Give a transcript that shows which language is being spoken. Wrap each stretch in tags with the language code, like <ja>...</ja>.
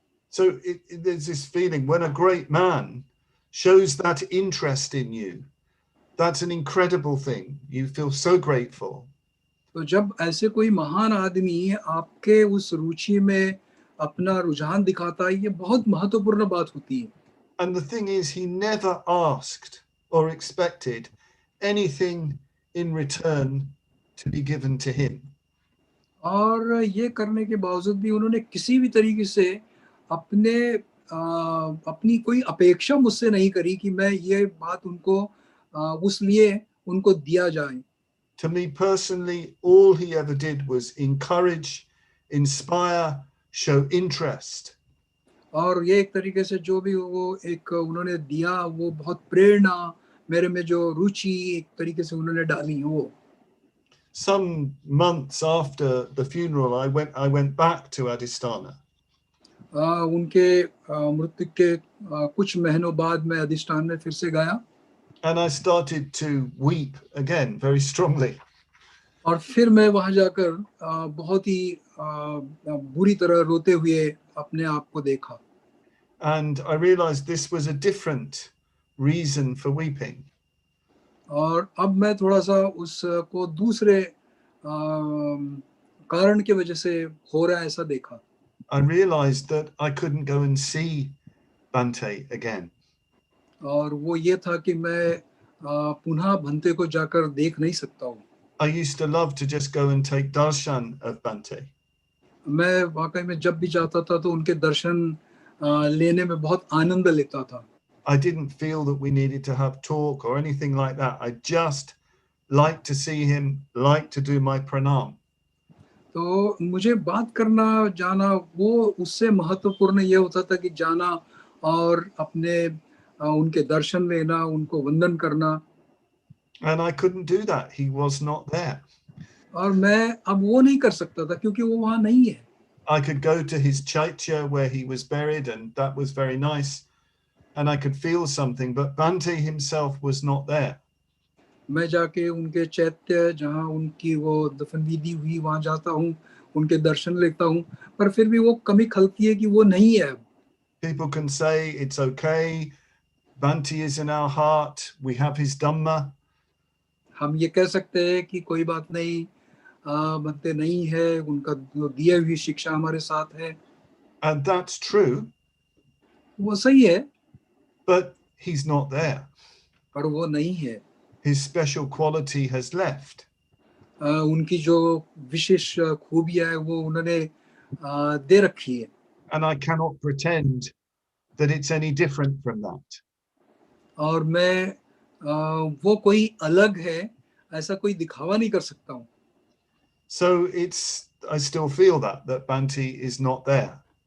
<en>So there's this feeling when a great man shows that interest in you, that's an incredible thing. You feel so grateful.</en> <hi>तो जब ऐसे कोई महान आदमी आपके उस रुचि में अपना रुझान दिखाता है ये बहुत महत्वपूर्ण बात होती है.</hi> <en>And the thing is, he never asked or expected anything in return to be given to him.</en> <hi>और ये करने के बावजूद भी उन्होंने किसी भी तरीके से अपनी कोई अपेक्षा मुझसे नहीं करी कि मैं ये बात उनको उस लिए उनको दिया जाए.</hi> <en>To me personally, all he ever did was encourage, inspire, show interest.</en> <hi>और ये एक तरीके से जो भी वो एक उन्होंने दिया वो बहुत प्रेरणा मेरे में जो रुचि एक तरीके से उन्होंने डाली वो.</hi> <en>Some months after the funeral, I went back to Adhisthana.</en> <hi>उनके मृत्यु के कुछ महीनों बाद मैं अधिष्ठान में फिर से गया.</hi> <en>And I started to weep again very strongly.</en> <hi>और फिर मैं वहां जाकर बहुत ही बुरी तरह रोते हुए अपने आप को देखा.</hi> <en>And I realized this was a different reason for weeping.</en> <hi>और अब मैं थोड़ा सा उसको दूसरे कारण की वजह से हो रहा है ऐसा देखा.</hi> <en>I realized that I couldn't go and see Bhante again.</en> <hi>और वो ये था कि मैं पुनः भंते को जाकर देख नहीं सकता हूँ.</hi> <en>I used to love to just go and take darshan of Bhante.</en> <hi>मैं वाकई में जब भी जाता था तो उनके दर्शन लेने में बहुत आनंद लेता था.</hi> <en>I didn't feel that we needed to have talk or anything like that. I just liked to see him, liked to do my pranam.</en> <hi>तो मुझे बात करना जाना वो उससे महत्वपूर्ण ये होता था कि जाना और अपने उनके दर्शन लेना, उनको वंदन करना.</hi> <en>And I couldn't do that. He was not there.</en> <hi>और मैं अब वो नहीं कर सकता था क्योंकि वो वहाँ नहीं है.</hi> <en>I could go to his chaitya where he was buried, and that was very nice. And I could feel something, but Bhante himself was not there.</en> <hi>मैं जाके उनके चैत्य जहाँ उनकी वो दफन विधि हुई वहाँ जाता हूँ, उनके दर्शन लेता हूँ, पर फिर भी वो कमी खलती है कि वो नहीं है.</hi> <en>People can say it's okay, Bhante is in our heart, we have his Dhamma.</en> <hi>हम ये कह सकते हैं कि कोई बात नहीं, बनते नहीं है, उनका जो दिए हुई शिक्षा हमारे साथ है.</hi> <en>And that's true,</en> <hi>वो सही है,</hi> <en>but he's not there.</en> <hi>पर वो नहीं है.</hi> <en>His special quality has left.</en> <hi>उनकी जो विशेष खूबियां है वो उन्होंने दे रखी है.</hi> <en>And I cannot pretend that it's any different from that.</en> <hi>और मैं वो कोई अलग है ऐसा कोई दिखावा नहीं कर सकता हूँ.</hi> <en>So I still feel that Bhante is not there.</en>